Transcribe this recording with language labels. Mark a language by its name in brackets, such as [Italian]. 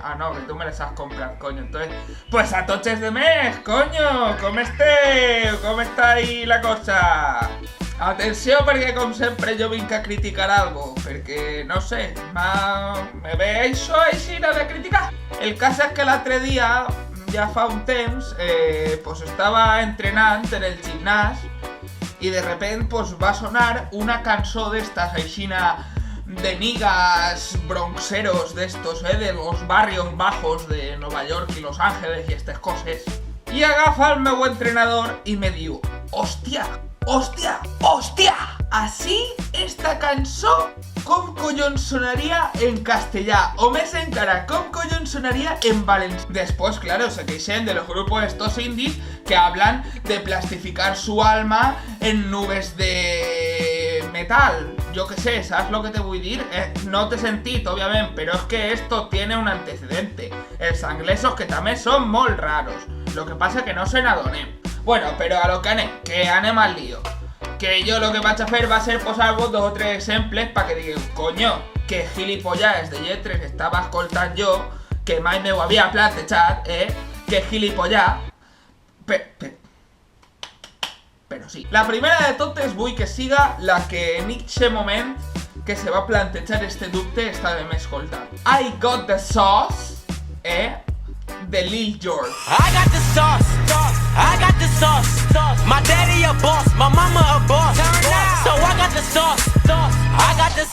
[Spanish] Ah, no, que tú me las has comprado, coño. Entonces, pues a toches de mes, coño. [Catalan] Com esteu? Com està ahí la cosa? Atenció, perquè com sempre jo vinc a criticar algo, perquè, no sé, me ve això així de criticar. [Spanish] El cas és que l'altre dia, ja fa un temps, pues estava entrenant en el gimnàs y de repente pues va a sonar una canción de estas aixina de niggas bronxeros de estos, de los barrios bajos de Nueva York y Los Ángeles y estas cosas. Y agafa [Catalan] el meu entrenador y me diu, hòstia, hòstia, hòstia, así esta cançó com collons sonaria en castellà, o més encara, com collons sonaria en valencià. [Spanish] Después, claro, se queixen de los grupos estos indies que hablan de plastificar su alma en nubes de metal. Yo qué sé, ¿sabes lo que te voy a decir? No te sentí, obviamente, pero es que esto tiene un antecedente. [Catalan] Els anglesos que [Spanish] también son muy raros. Lo que pasa que [Catalan] no se n'adonem. [Spanish] Bueno, pero a lo que anem al lío. [Catalan] Que yo lo que vaig a fer va ser posar-vos 2 o 3 exemples [Spanish] para que digueu, [Catalan] coño, que gilipollas de lletres estava escoltant jo, que mai m'ho havia plantejat, que gilipollas. Però sí. La primera de totes vull que siga la que en aquest moment que se va plantejar este dubte està de m'escoltar. [English] I got the sauce, de Lil Jon. I got the sauce, I got the sauce. My daddy a boss, my mama a boss. So I got the sauce, I got the...